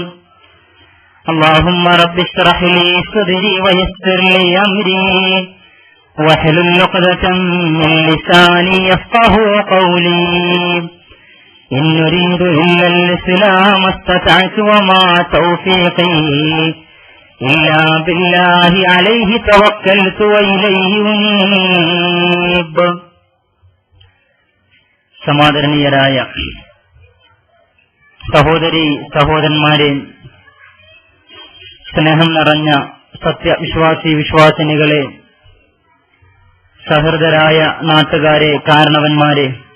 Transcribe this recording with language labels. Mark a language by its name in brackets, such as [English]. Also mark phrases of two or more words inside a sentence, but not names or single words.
[Arabic] اللهم رب اشرح لي صدري ويسر لي أمري واحلل عقدة من لساني يفقهوا قولي. إن نريد إلا الإسلام استطعت وما توفيقي إلا بالله عليه توكلت وإليه أنيب. [Malayalam] സമാദരണീയരായ സഹോദരി സഹോദരന്മാരെ, സ്നേഹം നിറഞ്ഞ സത്യവിശ്വാസി വിശ്വാസിനികളെ, സഹൃദരായ നാട്ടുകാരെ, കാരണവന്മാരെ,